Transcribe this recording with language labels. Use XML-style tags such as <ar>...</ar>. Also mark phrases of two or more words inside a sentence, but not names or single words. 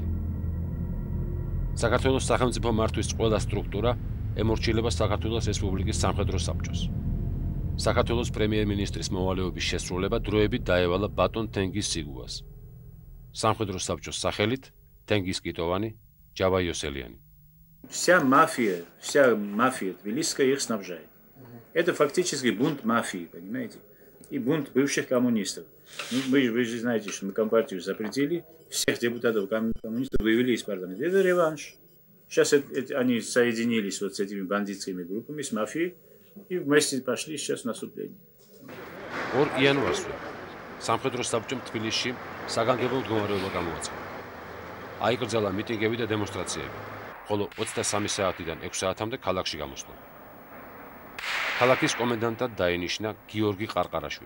<ka>საქართველოს სახელმწიფო მართვის ყველა სტრუქტურა ემორჩილება საქართველოს რესპუბლიკის სამხედრო საბჭოს. საქართველოს პრემიერ-მინისტრის მოვალეობის შესრულება დროებით დაევალა ბატონ თენგიზ სიგუას. სამხედრო საბჭოს სახელით თენგიზ китовани, Джаба Йоселიანი.</ka> <ru>Вся мафия Тбилисская их снабжает. Это фактически бунт мафии, понимаете? И бунт бывших коммунистов. Ну, вы же знаете, что мы Компартию запретили, всех депутатов коммунистов вывели из парламента. Это реванш. Сейчас они соединились вот с этими бандитскими группами, с мафией, и вместе пошли сейчас в наступление.</ru> <ka>Ор იანვარს სამხედრო საბჭომ თბილისში საგანგებო მდგომარეობა გამოაცხადა. აიკრძალა მიტინგები და დემონსტრაციები. ხოლო 23 საათიდან 6 საათამდე ქალაქში გამოსვლა. ქალაქის კომენდანტად დაინიშნა გიორგი ყარყარაშვილი.</ka>